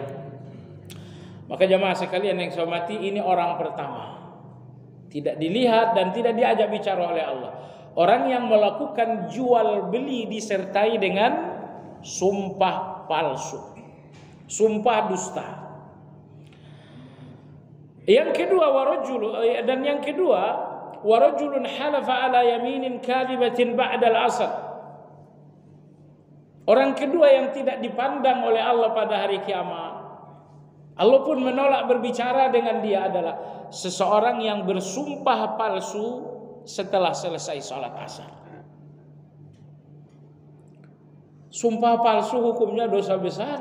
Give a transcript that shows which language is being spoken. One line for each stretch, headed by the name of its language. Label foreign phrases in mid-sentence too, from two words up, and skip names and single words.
Indonesian: Maka jamaah sekalian yang saya hormati, ini orang pertama. Tidak dilihat dan tidak diajak bicara oleh Allah. Orang yang melakukan jual beli disertai dengan sumpah palsu, sumpah dusta. Yang kedua
Arabic: ورجل حلف على يمين كاذبة بعد العصر.
Indonesian: Orang kedua yang tidak dipandang oleh Allah pada hari kiamat, Allah pun menolak berbicara dengan dia, adalah seseorang yang bersumpah palsu setelah selesai salat asar. Sumpah palsu hukumnya dosa besar.